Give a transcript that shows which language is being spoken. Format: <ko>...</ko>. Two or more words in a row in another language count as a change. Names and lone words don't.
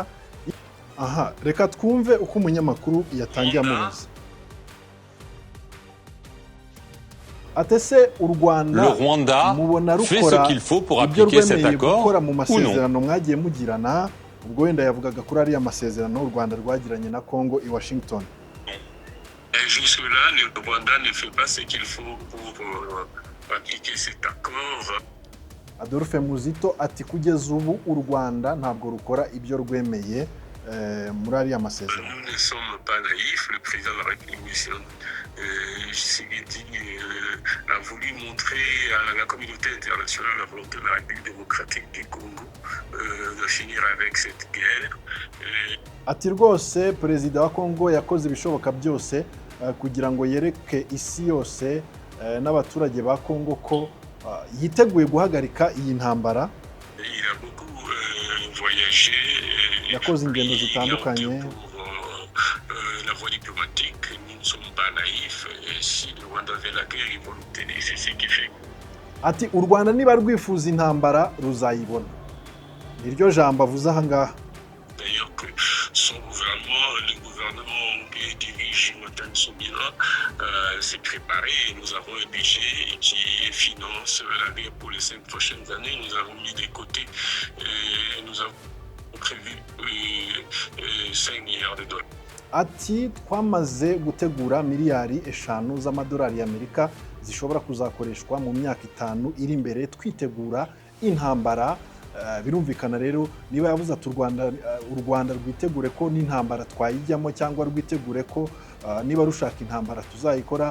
<rw>Aha, reka twumve uko umunyamakuru yatangiye amubaza. Atese u Rwanda mubona rukora ibyo rwemeye gukora mu masezerano mwagiye mugirana, ubwo wenda yavugaga kuri ariya masezerano u Rwanda rwagiranye na Congo i Washington.</rw> <fr>Jusque-là, le Rwanda ne fait pas ce qu'il faut pour appliquer cet accord.</fr> <rw>Adolphe Muzito ati kugeza ubu u Rwanda ntabwo rukora ibyo rwemeye muri ariya masezerano.</rw> <fr>Nous ne sommes pas naïfs. Le président de la République, a voulu montrer à la communauté internationale la volonté de la République démocratique du Congo de finir avec cette guerre.</fr> <rw>Ati rwose perezida wa Congo yakoze ibishoboka byose kugira ngo yereke isi yose n'abaturage ba Congo ko yiteguye guhagarika iyi ntambara. Yakoze ingendo zitandukanye. Ati u Rwanda niba rwifuza intambara ruzayibona. Niryo jambo avuze aha ngaha.</rw> <fr>s'est préparé et nous avons un budget qui finance la guerre pour les 5 prochaines années. Nous avons mis de côté et nous avons prévu 5 milliards de dollars.</fr> <rw>Ati twamaze gutegura miliyari 5 z'amadolari y'Amerika zishobora kuzakoreshwa mu myaka 5 iri imbere twitegura intambara. Birumvikana rero niba yavuze ati u Rwanda rwitegure ko n'intambara twayijyamo cyangwa rwitegure ko niba rushaka intambara tuzayikora.</rw>